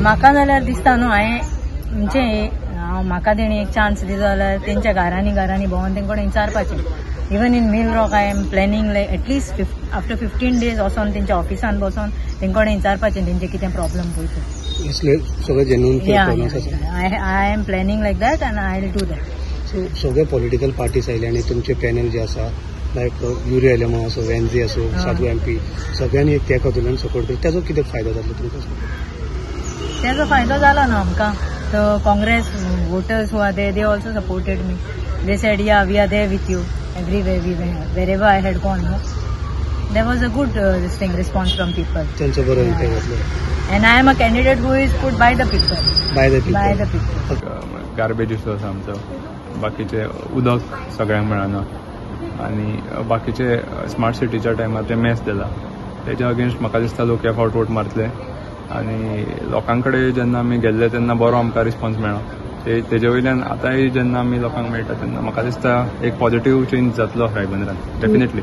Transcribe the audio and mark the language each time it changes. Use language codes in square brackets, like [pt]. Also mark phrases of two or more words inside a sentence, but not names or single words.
[kok] म्हाका जाल्यार दिसता न्हू, हांवें म्हणजे म्हाका तेणी एक चान्स दिलो जाल्यार तेंच्या घरांनी भोंवन तेंकडे विचारपाचें. [en] Even in Mill Rock I am planning like at least after 15 days [kok] वचोन तेंच्या ऑफिसान बसून तेंकडे विचारपाचें तेंचे कितें प्रॉब्लम पळय ते. सगळें जेन्युइन [en] I am planning like that and I will do that. [kok] सो सगळे [en] political parties [kok] आयले आनी तुमचे पॅनल जे आसा लायक युरी एलेमा असो, वेन्झी असो, साधू MP सगळ्यांनी एक त्या खातीर सपोर्ट केलो. तेजो कितें फायदो जातलो तुमकां? तेजो फायदो जाला न्हू आमकां. [en] So Congress voters who are there, they also supported me. They said, yeah, we are there with you everywhere we went, wherever I had gone. No? There was a good response from people. And I am a candidate who is put by the people. By the people. By the people. garbage issue [kok] आसा आमचो. बाकीचे उदक सगळ्यांक मेळना आनी बाकीचे स्मार्ट सिटीच्या टायमार ते मॅस जाला. तेच्या अगेन्स्ट म्हाका दिसता लोक ह्या फावट वोट मारतले आनी लोकां कडेन जेन्ना आमी गेल्ले तेन्ना बरो आमकां रिस्पॉन्स मेळ्ळो. तेजे वयल्यान आतांय जेन्ना आमी लोकांक मेळटा तेन्ना म्हाका दिसता एक [en] positive change [kok] जातलो रायबंद्रान डेफिनेटली.